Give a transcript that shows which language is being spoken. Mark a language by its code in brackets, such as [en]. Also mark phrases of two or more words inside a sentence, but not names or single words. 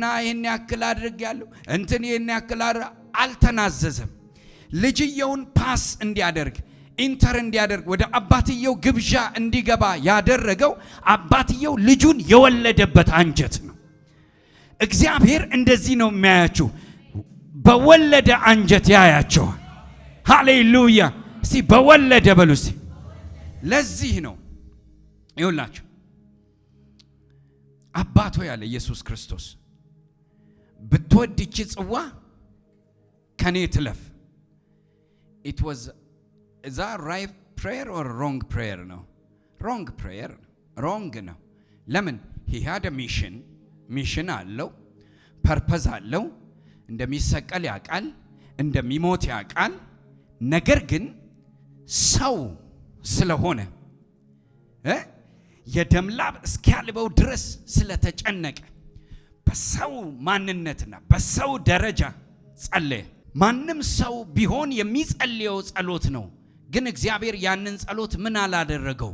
[am] ይሄን ያክል አድርጌያለሁ፣ እንትን ይሄን ያክል አልተናዘዘም። ልጅየውን ፓስ እንዲያደርግ ኢንተር እንዲያደርግ ወደ አባትየው ግብዣ እንዲገባ ያደረገው አባትየው ልጁን የወለደበት አንጀት ነው። እግዚአብሔር እንደዚህ ነው የሚያያችሁ፣ በወለደ አንጀት ያያቸዋል። ሃሌሉያ! እስቲ በወለደ በሉ እስቲ። ለዚህ ነው ይኸውላችሁ አባቶ ያለ ኢየሱስ ክርስቶስ ብትወድ ይህች ጽዋ ከኔ ትለፍ። [en] it was is that right prayer or wrong prayer? [am] ነው [en] wrong prayer wrong [am] ነው። ለምን? [en] he had a mission [am] አለው፣ ፐርፐዝ አለው። እንደሚሰቀል ያውቃል፣ እንደሚሞት ያውቃል። ነገር ግን ሰው ስለሆነ የደም ላብ እስኪያልበው ድረስ ስለተጨነቀ በሰው ማንነትና በሰው ደረጃ ጸለየ። ማንም ሰው ቢሆን የሚጸልየው ጸሎት ነው። ግን እግዚአብሔር ያንን ጸሎት ምን አላደረገው?